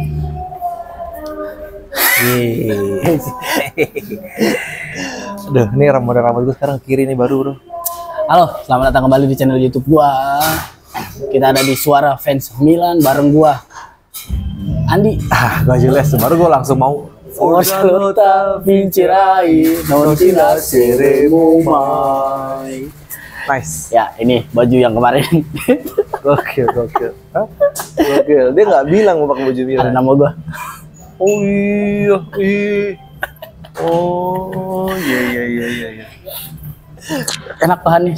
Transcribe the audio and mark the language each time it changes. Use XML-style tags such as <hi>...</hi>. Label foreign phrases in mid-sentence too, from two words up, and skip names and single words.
<id>Aduh, ini rambut gue sekarang kiri nih baru, bro. Halo, selamat datang kembali di channel YouTube gua. Kita ada di Suara Fans Milan bareng gua Andi. Gak jelas, baru gue langsung mau.</id> <it>Forza lotta vincerai, non ti lasceremo mai.</it> <id>Nice. Ya, ini baju yang kemarin. Gokil. Hah? Gokil. Dia nggak bilang mau pakai baju Milan. Ada nama gua. Oh iya. Oh iya. Enak bahannya.</id>